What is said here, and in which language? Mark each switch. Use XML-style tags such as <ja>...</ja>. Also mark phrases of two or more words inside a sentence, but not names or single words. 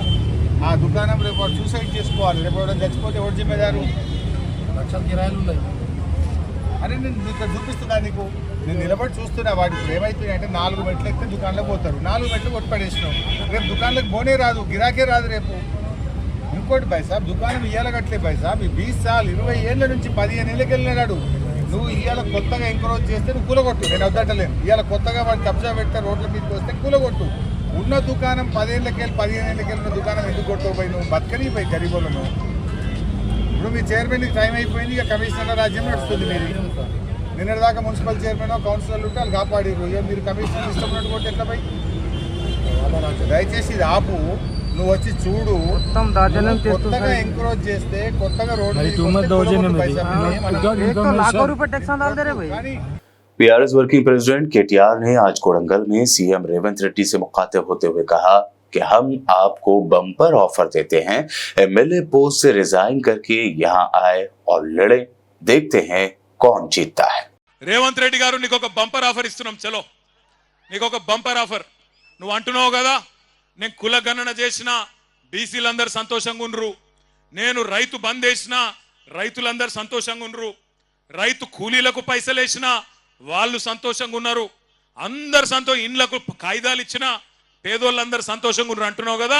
<te>ఆ దుకాణం రేపు వాడు సూసైడ్ చేసుకోవాలి. రేపు వాడు చచ్చిపోతే ఎవరు జిమ్మేదారు? లక్షల కిరాయిలు ఉన్నాయి. అరే నేను ఇక్కడ చూపిస్తున్నా నీకు, నేను నిలబడి చూస్తున్నా. వాటికి ఏమవుతుంది అంటే 4 మెట్లు ఎక్కితే దుకాణంలోకి పోతారు. 4 మెట్లు కొట్టుపడేసినావు, రేపు దుకాణాలకు పోనే రాదు, గిరాకే రాదు రేపు. ఇంకోటి</te> <hi>भाई साब,</hi> <te>దుకాణం ఇయ్యాల కట్టలే</te> <hi>भाई साब.</hi> <te>20 साल 20 ఏళ్ళ నుంచి 15 ఏళ్ళకి వెళ్ళినాడు. నువ్వు ఇవాళ కొత్తగా ఎంకరేజ్ చేస్తే నువ్వు కూలగొట్టు, నేను వద్దటలేను. ఇవాళ కొత్తగా వాడు కబ్జా పెడితే రోడ్ల మీదకి వస్తే కూలగొట్టు. ఉన్న దుకాణం 10 ఏళ్ళకెళ్ళి 15 ఏళ్ళకెళ్ళి ఉన్న దుకాణం ఎందుకు కొట్టకపోయి? నువ్వు బతకని పోయి గరీబులను. ఇప్పుడు మీ చైర్మన్కి టైం అయిపోయింది, ఇక కమిషనర్ల రాజ్యం నడుస్తుంది. మీరు నిన్నటిదాకా మున్సిపల్ చైర్మన్ కౌన్సిలర్లు ఉంటే వాళ్ళు కాపాడిరు. ఇక మీరు కమిషనర్ ఇష్టం ఉన్నట్టు కొట్టి ఎట్లా పోయి? దయచేసి ఇది ఆపు, నువ్వు వచ్చి చూడు. కొత్తగా ఎంకరేజ్ చేస్తే కొత్తగా రోడ్డు</te> <hi>BRS</hi> <en>working president</en> <hi>KTR ने आज कोडंगल में CM रेवंत रेड्डी से मुखातिब होते हुए कहा कि हम आपको</hi> <en>bumper offer</en> <hi>देते हैं,</hi> <en>MLA post</en> <hi>से रिजाइन करके यहाँ आए और लड़े, देखते हैं कौन जीतता है।</hi> <te>రేవంత్ రెడ్డి గారు నీకు ఒక</te> <en>bumper offer</en> <te>ఇస్తున్నాం. చలో నీకు ఒక</te> <en>bumper offer.</en> <te>నువ్వు అంటున్నావు కదా నేను కుల గణన చేసిన బీసీలందరూ సంతోషంగా ఉండ్రు, నేను రైతు బంద్ చేసిన రైతులందరూ సంతోషంగా ఉండ్రు, రైతు కూలీలకు పైసలు వేసిన వాళ్ళు సంతోషంగా ఉన్నారు, అందరు ఇండ్లకు కాయిదాలు ఇచ్చిన పేదోళ్ళందరూ సంతోషంగా ఉన్నారు అంటున్నావు కదా.</te>